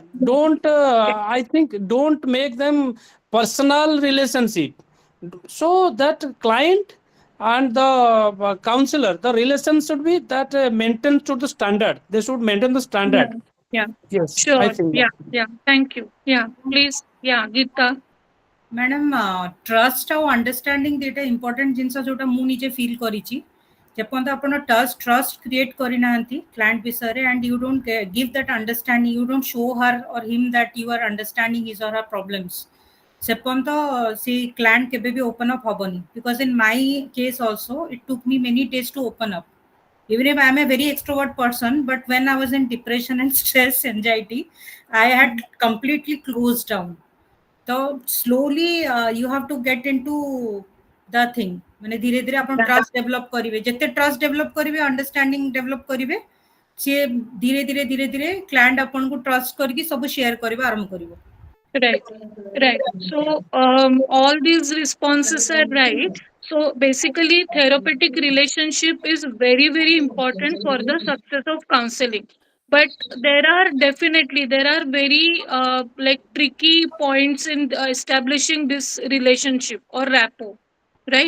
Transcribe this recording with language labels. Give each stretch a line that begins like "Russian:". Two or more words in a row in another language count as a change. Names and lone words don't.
English: Don't I think don't make them personal relationship, so that client and the counselor, the relation should be that maintained to the standard. They should maintain the Yeah. standard. Yeah. Yes, I Sure. think that. Yeah. Yeah. Thank you. Yeah. Please. Yeah. Geeta.
Odia: ମ୍ୟାଡ଼ାମ୍ ଟ୍ରଷ୍ଟ ଆଉ ଅଣ୍ଡରଷ୍ଟାଣ୍ଡିଂ ଦୁଇଟା ଇମ୍ପୋର୍ଟାଣ୍ଟ ଜିନିଷ ଯେଉଁଟା ମୁଁ ନିଜେ ଫିଲ୍ କରିଛି। ଯେପର୍ଯ୍ୟନ୍ତ ଆପଣ
English: trust create
Odia: କରିନାହାନ୍ତି କ୍ଲାଏଣ୍ଟ ବିଷୟରେ,
English: and you don't give that understanding, you don't show her or him that you are understanding his or her problems,
Odia: ସେ ପର୍ଯ୍ୟନ୍ତ ସେ କ୍ଲାଏଣ୍ଟ କେବେ ବି
English: open up
Odia: ହବନି।
English: Because in my case also it took me many days to open up. Even if I'm a very extrovert person, but when I was in depression and stress, anxiety, I had completely closed down. So slowly you have to get into the thing.
Odia: ମାନେ ଧୀରେ ଧୀରେ ଆପଣ
English: trust develop
Odia: କରିବେ, ଯେତେ
English: trust develop
Odia: କରିବେ,
English: understanding develop
Odia: କରିବେ, ସେ ଧୀରେ ଧୀରେ କ୍ଲାଏଣ୍ଟ ଆପଣଙ୍କୁ ଟ୍ରଷ୍ଟ କରିକେ ସବୁ ଶେୟାର କରିବା ଆରମ୍ଭ କରିବ.
English: Right, right. So all these responses are right. So basically, therapeutic relationship is very, very important for the success of counseling. But there are very like tricky points in establishing this relationship or rapport, right?